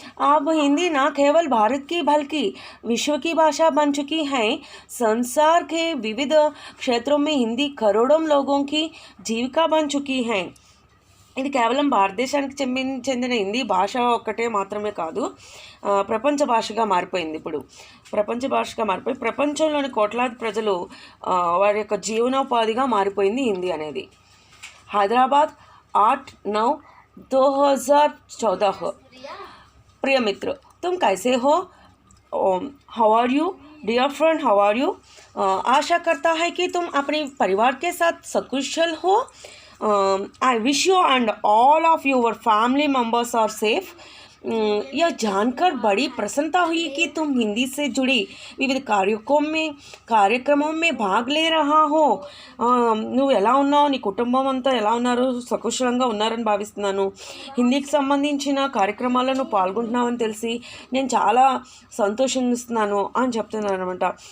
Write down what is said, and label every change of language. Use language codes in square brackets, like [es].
[hi] अब हिंदी ना केवल भारत की बल्कि विश्व की भाषा बन चुकी है. संसार के विविध क्षेत्रों में हिंदी करोड़ों लोगों की जीविका बन चुकी है. [te] ఇది కేవలం భారతదేశానికి చెందిన హిందీ భాష ఒక్కటే మాత్రమే కాదు, ప్రపంచ భాషగా మారిపోయింది. ఇప్పుడు ప్రపంచ భాషగా మారిపోయి ప్రపంచంలోని కోట్లాది ప్రజలు వారి యొక్క జీవనోపాధిగా మారిపోయింది హిందీ అనేది. హైదరాబాద్ 8/9/2014. [hi] प्रिय मित्र, तुम कैसे हो? [en] How are you dear friend, how are you? [hi] आशा करता है कि तुम अपने परिवार के साथ सकुशल हो. [en] I wish you and all of your family members are safe. [hi] यह जानकर बड़ी प्रसन्नता हुई कि तुम हिंदी से जुड़ी [te] వివిధ కార్యక్రమం [hi] में भाग ले रहा हो. [te] నువ్వు ఎలా ఉన్నావు, నీ కుటుంబం అంతా ఎలా ఉన్నారు, సకుశలంగా ఉన్నారని భావిస్తున్నాను. హిందీకి సంబంధించిన కార్యక్రమాలను పాల్గొంటున్నావని తెలిసి నేను చాలా సంతోషిస్తున్నాను అని చెప్తున్నాను అనమాట.